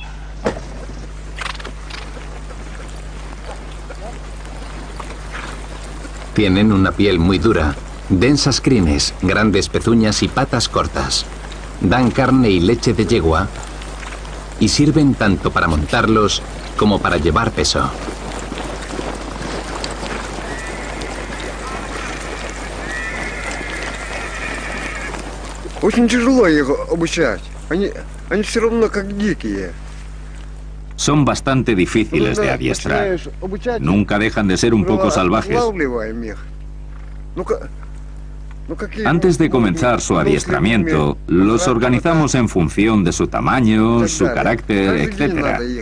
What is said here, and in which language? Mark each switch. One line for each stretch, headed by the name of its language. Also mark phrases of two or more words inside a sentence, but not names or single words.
Spanish: Tienen una piel muy dura, densas crines, grandes pezuñas y patas cortas. Dan carne y leche de yegua y sirven tanto para montarlos como para llevar peso.
Russian: Очень тяжело их обучать. Они все равно как дикие.
Spanish: Son bastante difíciles de adiestrar. Nunca dejan de ser un poco salvajes. Antes de comenzar su adiestramiento, los organizamos en función de su tamaño, su carácter, etc.